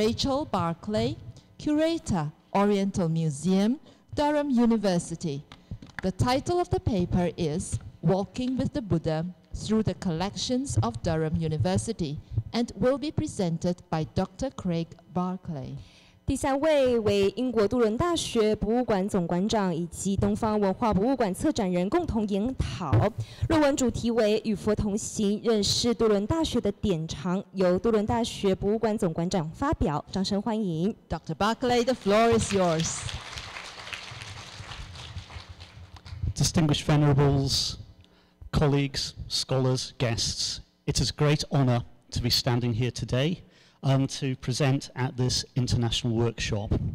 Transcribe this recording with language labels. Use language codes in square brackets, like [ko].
[en] Rachel Barclay, Curator, Oriental Museum, Durham University. The title of the paper is Walking with the Buddha Through the Collections of Durham University and will be presented by Dr. Craig Barclay. [zh] 第三位为英国杜伦大学博物馆总馆长以及东方文化博物馆策展人共同研讨，论文主题为“与佛同行，认识杜伦大学的典藏”，由杜伦大学博物馆总馆长发表。掌声欢迎 [en] Dr. Barclay, the floor is yours. Distinguished Venerables, colleagues, scholars, guests, it is a great honour to be standing here today to present at this international workshop.